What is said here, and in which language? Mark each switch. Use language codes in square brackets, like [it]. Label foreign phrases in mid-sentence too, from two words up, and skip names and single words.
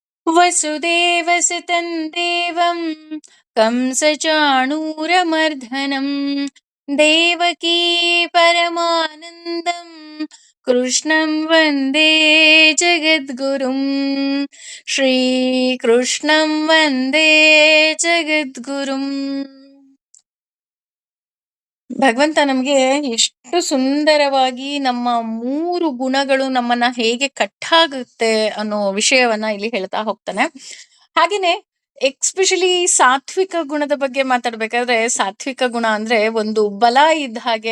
[sa] ವಸುದೇವಸುತಂ ದೇವಂ ಕಂಸಚಾಣೂರಮರ್ದನಂ ದೇವಕೀ ಪರಮಾನಂದಂ ಕೃಷ್ಣಂ ವಂದೇ ಜಗದ್ಗುರುಂ ಶ್ರೀಕೃಷ್ಣಂ ವಂದೇ ಜಗದ್ಗುರುಂ. [kn] ಭಗವಂತ ನಮ್ಗೆ ಎಷ್ಟು ಸುಂದರವಾಗಿ ನಮ್ಮ 3 ಗುಣಗಳು ನಮ್ಮನ್ನ ಹೇಗೆ ಕಟ್ಟಾಗುತ್ತೆ ಅನ್ನೋ ವಿಷಯವನ್ನ ಇಲ್ಲಿ ಹೇಳ್ತಾ ಹೋಗ್ತಾನೆ. ಹಾಗೇನೆ ಎಕ್ಸ್ಪೆಷಲಿ ಸಾತ್ವಿಕ ಗುಣದ ಬಗ್ಗೆ ಮಾತಾಡ್ಬೇಕಾದ್ರೆ, ಸಾತ್ವಿಕ ಗುಣ ಅಂದ್ರೆ ಒಂದು ಬಲ ಇದ್ದ ಹಾಗೆ.